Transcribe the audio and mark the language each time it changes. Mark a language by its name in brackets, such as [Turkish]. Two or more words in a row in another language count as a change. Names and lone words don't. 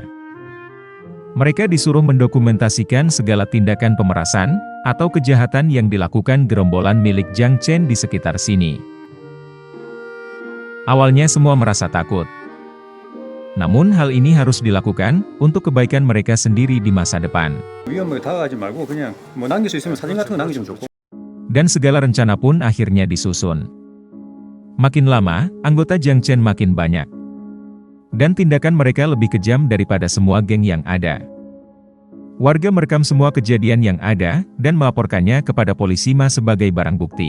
[Indonesian] Mereka disuruh mendokumentasikan segala tindakan pemerasan, atau kejahatan yang dilakukan gerombolan milik Jiang Chen di sekitar sini. Awalnya semua merasa takut. Namun hal ini harus dilakukan, untuk kebaikan mereka sendiri di masa depan. [Korean] 위험하게 다가가지 말고 그냥 뭐 남길 수 있으면 사진 같은 거 남기면 좋고. [Indonesian] Dan segala rencana pun akhirnya disusun. Makin lama, anggota Jiang Chen makin banyak. Dan tindakan mereka lebih kejam daripada semua geng yang ada. Warga merekam semua kejadian yang ada, dan melaporkannya kepada polisi Ma sebagai barang bukti.